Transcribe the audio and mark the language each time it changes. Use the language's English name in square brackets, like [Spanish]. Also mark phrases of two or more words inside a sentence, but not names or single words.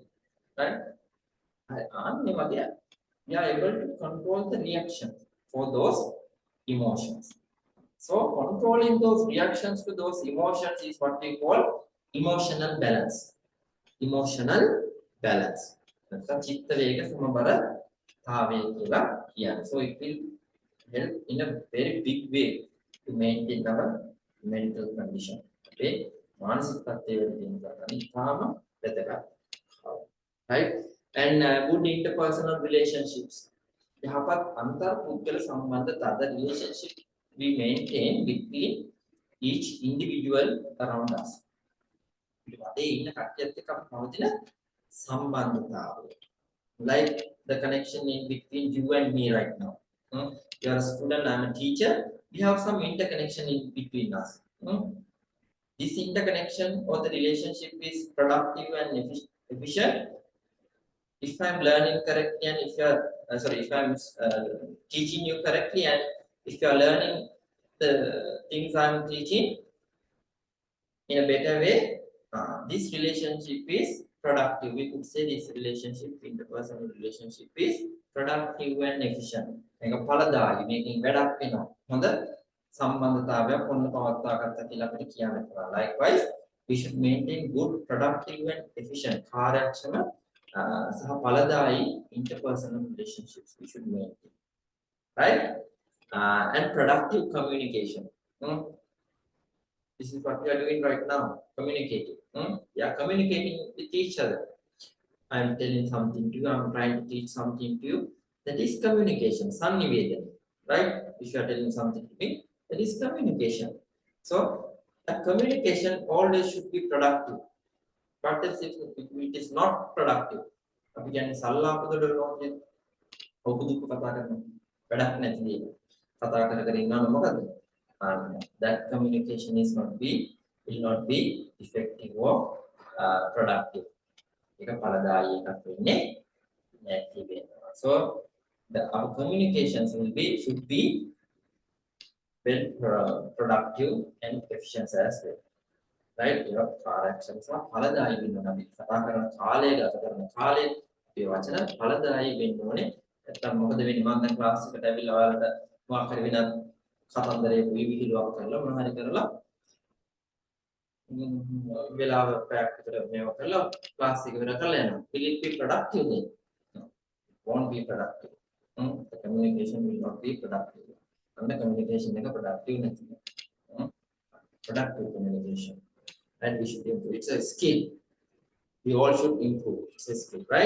[English] Right? We are able to control the reaction for those emotions. So controlling those reactions to those emotions is what we call emotional balance. Emotional balance. [Sinhala] නැත්නම් චිත්ත වේග සමබරතාවය කියලා කියන්නේ. [English] So it will help in a very big way to maintain our mental condition. [Sinhala] Okay, මානසික තත්ත්වයේ තියෙන ගන්න ඉතාම වැදගත්. [English] Right? And good interpersonal relationships. [Sinhala] යහපත් අන්තර් පුද්ගල සම්බන්ධතා, [English] the relationship we maintain between each individual around us. [Sinhala] ඒ ඉන්න කට්ටියත් එක්ක අපි පවතින සම්බන්ධතාවය. [English] Like the connection in between you and me right now. You are a student, I am a teacher. We have some interconnection in between us. This interconnection or the relationship is productive and efficient. If I am learning correctly and if you are if I am teaching you correctly and if you are learning the things I am teaching in a better way, this relationship is productive. We could say this relationship, interpersonal relationship, is productive and efficient. [Sinhala] මේක ඵලදායී, මේකෙන් වැඩක් වෙනවා. හොඳ සම්බන්ධතාවයක් ඔන්න පවත්වා ගත්තා කියලා අපිට කියන්න පුළුවන්. [English] Likewise, we should maintain good, productive and efficient [Sinhala] කාර්යක්ෂම සහ ඵලදායී [English] interpersonal relationships we should maintain. Right? And productive communication. This is what we are doing right now, communicating. We are communicating with each other. I am telling something to you, I am trying to teach something to you. That is communication, sannivedana. Right? If you are telling something to me, that is communication. So, a communication always should be productive. But if it is not productive, [Sinhala] අපි කියන්නේ සල්ලාපදොඩ රෝගය ඔබදුක කතා කරනවා. වැඩක් නැති දේ. කතා කර කර ඉන්නවම මොකද? [English] That communication will not be effective or productive. [Sinhala] ඒක ඵලදායී එකක් වෙන්නේ නැති වෙනවා. [English] So our communications should be well productive and efficient as well. Right? [Sinhala] කාර්යක්ෂම සහ ඵලදායී වෙනවා. අපි කතා කරන කාලය ගත කරන කාලේ අපේ වචන ඵලදායී වෙන්න ඕනේ. නැත්නම් මොකද වෙන්නේ? මම දැන් ක්ලාස් එකට ඇවිල්ලා ඔයාලට මොකක් හරි වෙනත් කතන්දරේ විහිළුවක් කරලා මොනවා හරි කරලා වෙලාව පැයක් විතර මේව කරලා ක්ලාස් එක ඉවර කරලා යනවා. [English] Will it be productive then? No. It won't be productive. The communication will not be productive. And the communication එක productive නැති. Productive communication. And we should improve. It's a skill. We all should improve. It's a skill, right?